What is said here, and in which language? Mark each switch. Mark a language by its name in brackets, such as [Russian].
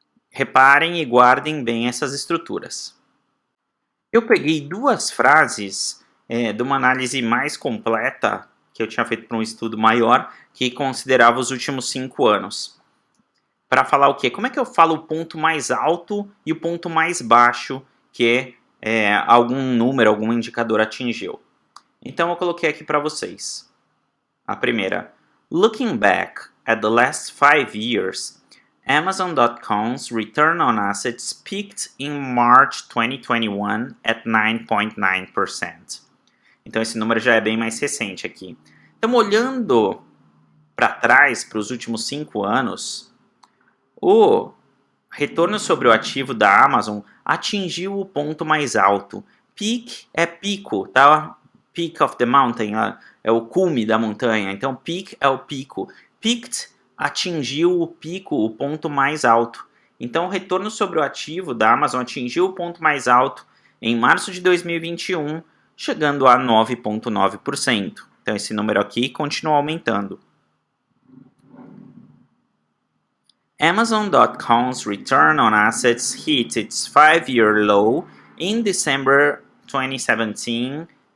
[Portuguese] Reparem e guardem bem essas estruturas. Eu peguei duas frases de uma análise mais completa que eu tinha feito para um estudo maior, que considerava os últimos 5 anos. Para falar o quê? Como é que eu falo o ponto mais alto e o ponto mais baixo que algum número, algum indicador atingiu? Então eu coloquei aqui para vocês. A primeira. [English] Looking back at the last 5 years, Amazon.com's return on assets peaked in March 2021 at 9.9%. [Portuguese] Então esse número já é bem mais recente aqui. Então, olhando para trás, para os últimos 5 anos, o retorno sobre o ativo da Amazon atingiu o ponto mais alto. Peak é pico, tá? [English] Peak of the mountain [Portuguese] é o cume da montanha. Então, peak é o pico. Peaked atingiu o pico, o ponto mais alto. Então, o retorno sobre o ativo da Amazon atingiu o ponto mais alto em março de 2021, chegando a 9,9%. Então, esse número aqui continua aumentando. [English] Amazon.com's return on assets hit its 5-year low in December 2017.